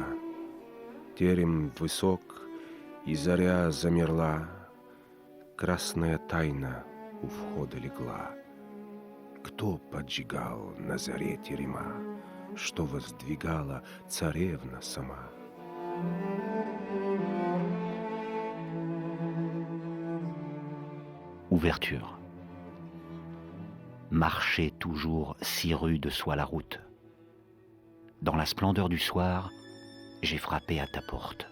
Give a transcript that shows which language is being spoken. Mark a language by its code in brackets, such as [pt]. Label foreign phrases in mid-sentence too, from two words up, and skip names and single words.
[ru] Терем высок, и заря замерла, красная тайна у входа легла. Кто поджигал на заре терема, что воздвигала царевна сама? [fr] Ouverture. Marcher toujours si rude soit la route. Dans la splendeur du soir, j'ai frappé à ta porte.